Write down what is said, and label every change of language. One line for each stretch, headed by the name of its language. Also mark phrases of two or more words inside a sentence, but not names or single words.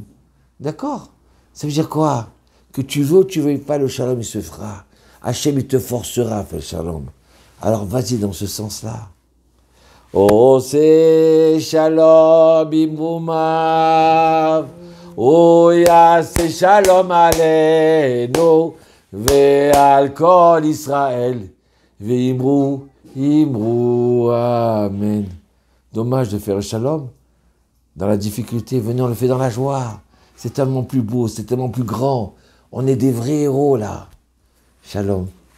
French: D'accord? Ça veut dire quoi? Que tu veux ou tu ne veux pas, le Shalom, il se fera. Hachem, il te forcera à faire le Shalom. Alors vas-y dans ce sens-là. Oh, c'est
Hebrew: שלום במרומיו.
French: Oh, ya, c'est
Hebrew: שלום עלינו. ועל כל ישראל ואמרו אמרו, amen.
French: Dommage de faire le Shalom dans la difficulté. Venez, on le fait dans la joie. C'est tellement plus beau, c'est tellement plus grand. On est des vrais héros là. Shalom.